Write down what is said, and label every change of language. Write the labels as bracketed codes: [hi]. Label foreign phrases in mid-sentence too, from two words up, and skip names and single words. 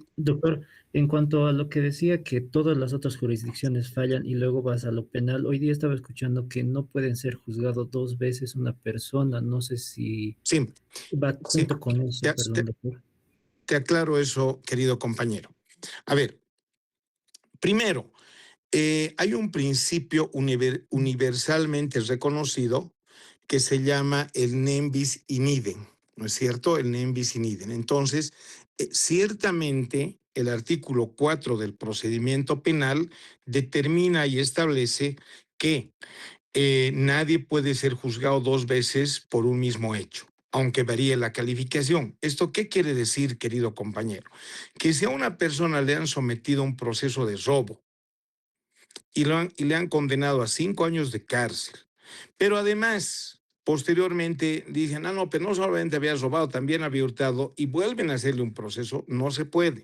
[es] doctor, en cuanto a lo que decía que todas las otras jurisdicciones fallan y luego vas a lo penal, hoy día estaba escuchando que no pueden ser juzgados dos veces una persona, no sé si Sí, va sí, junto con eso, perdón, doctor. te aclaro eso, querido compañero. A ver, primero, hay un principio universalmente reconocido que se llama el [la] nem bis in idem, [es] ¿no es cierto? [la] El nem bis in idem. [es] Entonces, ciertamente el artículo 4 del procedimiento penal determina y establece que nadie puede ser juzgado dos veces por un mismo hecho, aunque varíe la calificación. ¿Esto qué quiere decir, querido compañero? Que si a una persona le han sometido a un proceso de robo y le han condenado a 5 años de cárcel, pero además, posteriormente dicen, no, pero no solamente había robado, también había hurtado, y vuelven a hacerle un proceso, no se puede.